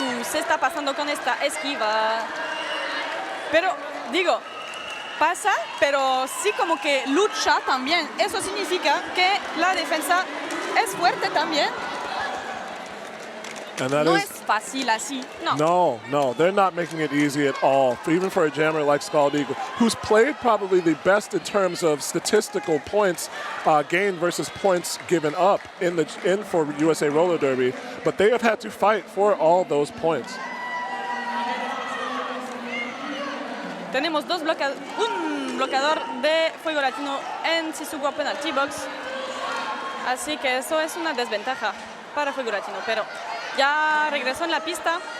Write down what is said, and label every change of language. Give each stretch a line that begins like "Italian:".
Spanish: Se está pasando con esta esquiva. Pero, digo, pasa, pero sí como que lucha también. Eso significa que la defensa es fuerte también.
English: And that
Spanish: No
English: is,
Spanish: es fácil así, no.
English: No, they're not making it easy at all, even for a jammer like Scald Eagle, who's played probably the best in terms of statistical points gained versus points given up in for USA Roller Derby, but they have had to fight for all those points.
Spanish: Tenemos un bloqueador de Fuego Latino en Sisugo Penalty Box, así que eso es una desventaja para Fuego Latino, pero ya regresó en la pista.